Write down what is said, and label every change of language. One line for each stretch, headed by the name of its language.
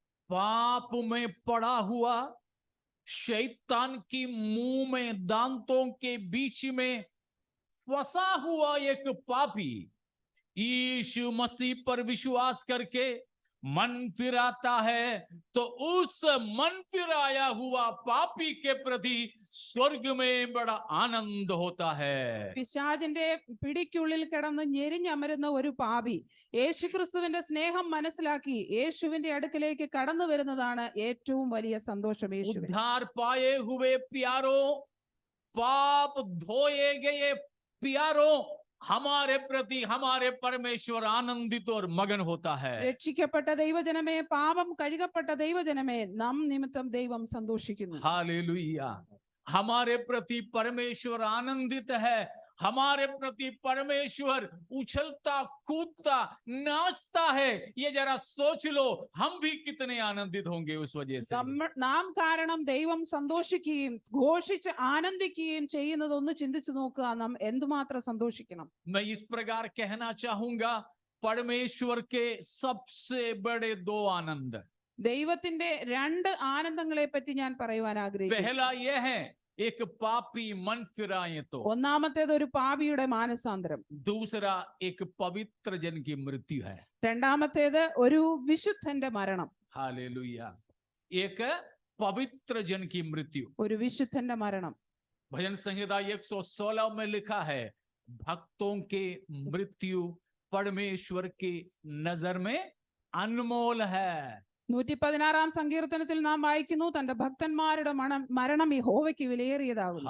Hindi: पाप में पड़ा हुआ, शैतान की मुंह में दांतों के बीच में फंसा हुआ एक पापी यीशु मसीह पर विश्वास करके मन फिराता है, तो उस मन फिराया हुआ पापी के प्रति स्वर्ग में बड़ा आनंद होता है।
Malayalam: പിശാചിന്റെ പിടിക്കുള്ളിൽ കിടന്ന് ഞെരിഞ്ഞമരുന്ന ഒരു പാപി യേശുക്രിസ്തുവിന്റെ സ്നേഹം മനസ്സിലാക്കി യേശുവിന്റെ അടുക്കലേക്ക് കടന്നു വരുന്നതാണ് ഏറ്റവും വലിയ സന്തോഷം. യേശുവിന്
Hindi: उद्धार पाए हुए प्यारों, पाप धोए गए प्यारों, हमारे प्रति हमारे परमेश्वर आनंदित और मगन होता है।
Malayalam: രക്ഷിക്കപ്പെട്ട ദൈവജനമേ, പാപം കഴുകപ്പെട്ട ദൈവജനമേ, നാം നിമിത്തം ദൈവം സന്തോഷിക്കുന്നു.
Hindi: हालेलुया। हमारे प्रति परमेश्वर आनंदित है। हमारे प्रति परमेश्वर उछलता कूदता नाचता है। ये जरा सोच लो, हम भी कितने आनंदित होंगे उस वजह से।
Malayalam: നാം കാരണം ദൈവം സന്തോഷിക്കുകയും ഘോഷിച്ച് ആനന്ദിക്കുകയും ചെയ്യുന്നത് ഒന്ന് ചിന്തിച്ചു നോക്കുക. നാം എന്തുമാത്രം സന്തോഷിക്കണം.
Hindi: मैं इस प्रकार कहना चाहूंगा, परमेश्वर के सबसे बड़े 2 आनंद।
Malayalam: ദൈവത്തിന്റെ 2 ആനന്ദങ്ങളെ പറ്റി ഞാൻ പറയുവാൻ ആഗ്രഹിക്കുന്നു.
Hindi: पहला यह है, एक पापी मन फिराए तो।
Malayalam: ഒന്നാമത്തേത് ഒരു പാപിയുടെ മാനസാന്തരം.
Hindi: दूसरा एक पवित्र जन की मृत्यु है।
Malayalam: രണ്ടാമത്തേത് ഒരു വിശുദ്ധന്റെ മരണം.
Hindi: हालेलुया। एक पवित्र जन की मृत्यु।
Malayalam: ഒരു വിശുദ്ധന്റെ മരണം.
Hindi: भजन संहिता 116 में लिखा है, भक्तों के मृत्यु परमेश्वर की नजर में अनमोल है।
Malayalam: 116-ാം സങ്കീർത്തനത്തിൽ നാം വായിക്കുന്നു, തന്റെ ഭക്തന്മാരുടെ മരണം യഹോവയ്ക്ക് വിലയേറിയതാകുന്നു.